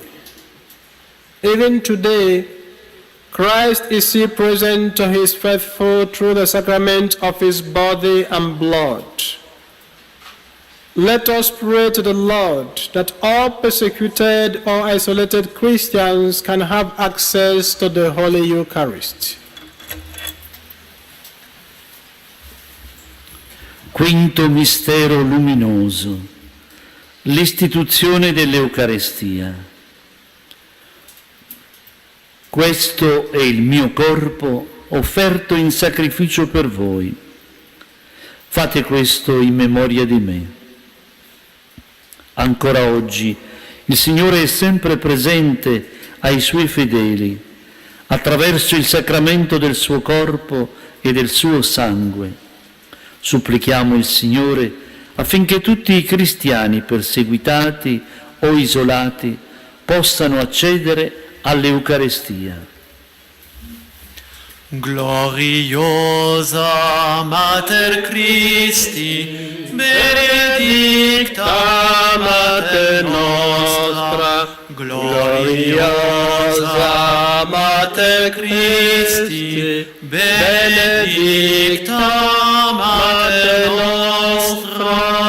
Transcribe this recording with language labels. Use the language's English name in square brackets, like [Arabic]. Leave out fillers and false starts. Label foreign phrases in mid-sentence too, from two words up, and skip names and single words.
[English] Even today, Christ is still present to his faithful through the sacrament of his body and blood. Let us pray to the Lord that all persecuted or isolated Christians can have access to the Holy Eucharist. [Italian] Quinto mistero luminoso, l'istituzione dell'Eucarestia. Questo è il mio corpo offerto in sacrificio per voi. Fate questo in memoria di me. Ancora oggi il Signore è sempre presente ai Suoi fedeli attraverso il sacramento del suo corpo e del suo sangue. Supplichiamo il Signore affinché tutti i cristiani perseguitati o isolati possano accedere all'Eucarestia. [Latin] Gloriosa Mater Christi, benedicta Mater nostra, gloriosa Mater Christi, benedicta Mater nostra.